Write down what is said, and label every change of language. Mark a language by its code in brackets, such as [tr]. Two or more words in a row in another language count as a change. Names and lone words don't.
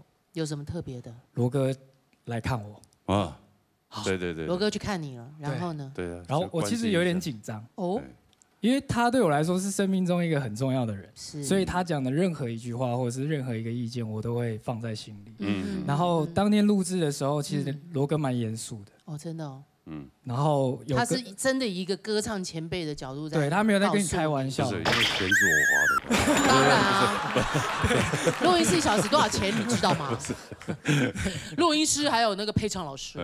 [zh] 有什麼特別的？羅哥來看我啊，對，羅哥去看你了，然後呢？對啊，然後我其實有點緊張哦，因為他對我來說是生命中一個很重要的人，所以他講的任何一句話或者是任何一個意見，我都會放在心裡。然後當天錄製的時候，其實羅哥蠻嚴肅的。哦，真的哦。然后他是真的以一个歌唱前辈的角度在，对他没有在跟你开玩笑，不是因为钱是我花的。当然啊，录音室1小时多少钱你知道吗？录音师还有那个配唱老师。